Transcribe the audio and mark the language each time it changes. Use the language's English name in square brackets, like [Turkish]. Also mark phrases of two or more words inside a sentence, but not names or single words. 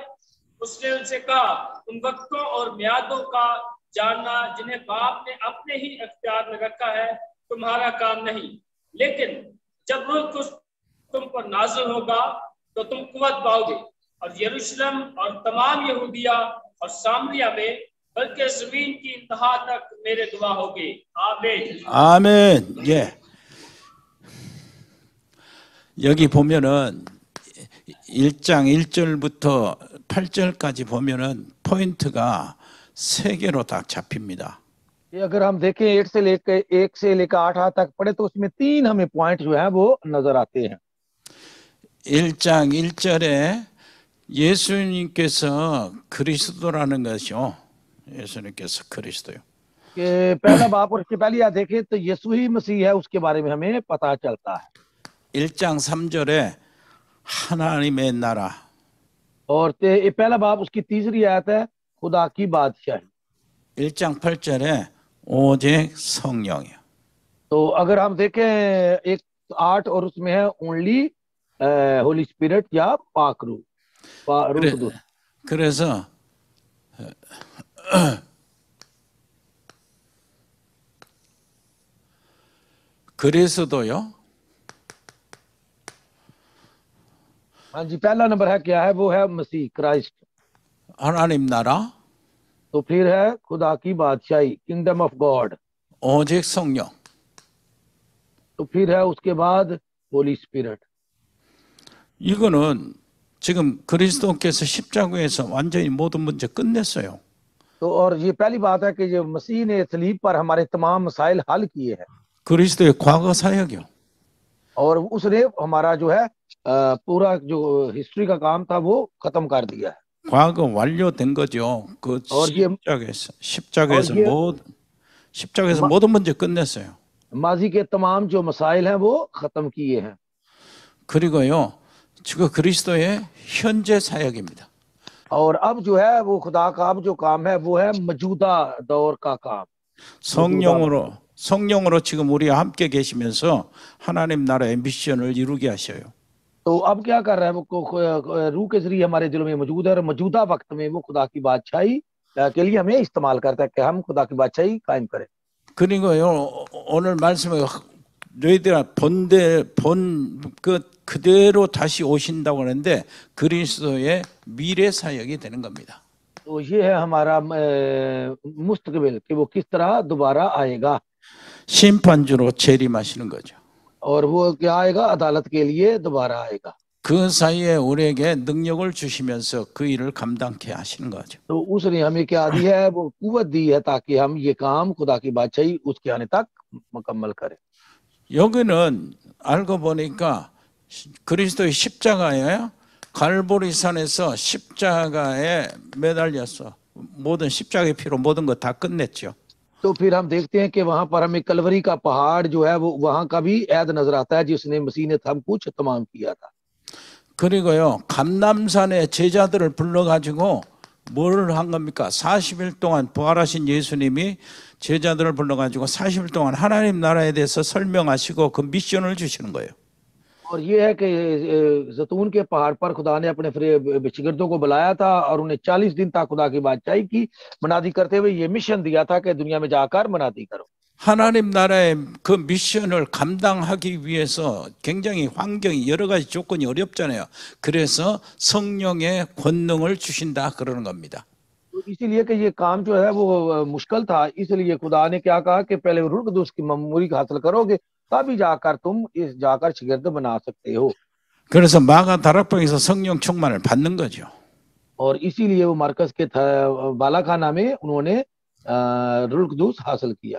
[Urdu] اس نے ان سے کہا، ان وقتوں اور میعادوں کا جاننا جنہیں باپ نے اپنے ہی اختیار میں رکھا ہے تمہارا کام نہیں، لیکن جب روح القدس تم پر نازل ہوگا تو تم قوت پاؤ گے اور یروشلم اور تمام یہودیہ اور سامریہ میں بلکہ زمین کی انتہا تک میرے گواہ ہوگے. आमीन। [Korean] 아멘. 예. 여기 보면은 1장 1절부터 8절까지 보면은 포인트가 3개로 다 잡힙니다. [Urdu] یہ اگر ہم دیکھیں 1 سے لے کر 8 تک پڑھے تو اس میں 3 ہمیں پوائنٹ جو ہے وہ نظر آتے ہیں. [Korean] 1장 1절에 예수님께서 그리스도라는 것이요. 예수님께서 그리스도요. [Urdu] کہ پہلا باب اور اس کی پہلی آیت دیکھیں تو یسوع ہی مسیح ہے، اس کے بارے میں ہمیں پتا چلتا ہے. [Korean] 1장 3절에 하나님의 나라. [Urdu] اور پہلا باب اس کی تیسری آیت ہے خدا کی بادشاہی. [Korean] 1장 8절에 오직 성령이요. [Urdu] تو اگر ہم دیکھیں 1:8 اور اس میں ہے [English] only Holy Spirit [Urdu] یا پاک روح. [Korean] 그래서 그리스도요. [Urdu] ہاں جی، پہلا نمبر ہے کیا ہے، وہ ہے مسیح کرائسٹ. [Korean] 하나님 나라. [Urdu] تو پھر ہے خدا کی بادشاہی, [English] Kingdom of God. [Korean] 오직 성령. [Urdu] تو پھر ہے اس کے بعد [English] Holy Spirit. [Korean] 이거는 지금 그리스도께서 십자가에서 완전히 모든 문제 끝냈어요. [Urdu] تو اور یہ پہلی بات ہے کہ جو مسیح نے صلیب پر ہمارے تمام مسائل حل کیے ہیں. [Korean] 그리스도의 과거 사역이요. [Urdu] اور اس نے ہمارا جو ہے پورا جو ہسٹری کا کام تھا وہ ختم کر دیا ہے. [Korean] 과거 완료된 거죠. 그 십자가에서 모든 문제 끝냈어요. [Urdu] ماضی کے تمام جو مسائل ہیں وہ ختم کیے ہیں. [Korean] 그리고요, 지금 그리스도의 현재 사역입니다. [Urdu] اور اب جو ہے وہ خدا کا اب جو کام ہے وہ ہے موجودہ دور کا کام. [Korean] 성령으로 지금 우리와 함께 계시면서 하나님 나라의 미션을 이루게 하셔요. [Urdu] تو اب کیا کر رہا ہے وہ روح کے ذریعے ہمارے دلوں میں موجود ہے اور موجودہ وقت میں وہ خدا کی بادشاہی کے لیے ہمیں استعمال کرتا ہے کہ ہم خدا کی بادشاہی قائم کریں. [Korean] 그리고요, 오늘 말씀에 너희들아 그대로 다시 오신다고 하는데 그리스도의 미래 사역이 되는 겁니다. [Urdu] تو یہ ہے ہمارا مستقبل کہ وہ کس طرح دوبارہ آئے گا. [Korean] 심판주로 재림하시는 거죠. [Urdu] اور وہ کیا آئے گا? عدالت کے لیے دوبارہ آئے گا. [Korean] 그 사이에 우리에게 능력을 주시면서 그 일을 감당케 하시는 거죠. [Urdu] تو اس نے ہمیں کیا دی ہے? وہ قوت دی ہے تاکہ ہم یہ کام خدا کی بادشاہی اس کے آنے تک مکمل کریں. [Korean] 여기는 알고 보니까 그리스도의 십자가예요. 갈보리산에서 십자가에 매달렸어. 모든 십자가의 피로 모든 거 다 끝냈죠. [Urdu] تو پھر ہم دیکھتے ہیں کہ وہاں پر ہمیں کلوری کا پہاڑ جو ہے وہ وہاں کا بھی عید نظر آتا ہے جس نے مسیح نے سب کچھ تمام کیا تھا. [Korean] 그리고요 감람산에 제자들을 불러가지고 뭘 한 겁니까? 40일 동안 부활하신 예수님이 제자들을 불러가지고 40일 동안 하나님 나라에 대해서 설명하시고 그 미션을 주시는 거예요. [Urdu] اور یہ ہے کہ زیتون کے پہاڑ پر خدا نے اپنے شاگردوں کو بلایا تھا اور انہیں 40 دن تک خدا کی بادشاہی کی منادی کرتے ہوئے یہ مشن دیا تھا کہ دنیا میں جا کر منادی کرو. [Korean] 하나님 나라의 그 미션을 감당하기 위해서 굉장히 환경이 여러 가지 조건이 어렵잖아요. 그래서 성령의 권능을 주신다 그러는 겁니다. [Urdu] تو اسی لیے کہ یہ کام جو ہے وہ مشکل تھا، اس لیے خدا نے کیا کہا کہ پہلے روح القدس کی معموری حاصل کرو گے تبھی جا کر تم اس جا کر شاگرد بنا سکتے ہو. [Korean] 그래서 마가 다락방에서 성령 충만을 받는 거죠. [Urdu] اور اسی لیے وہ مرقس کے بالاخانہ میں انہوں نے روح القدس حاصل کیا.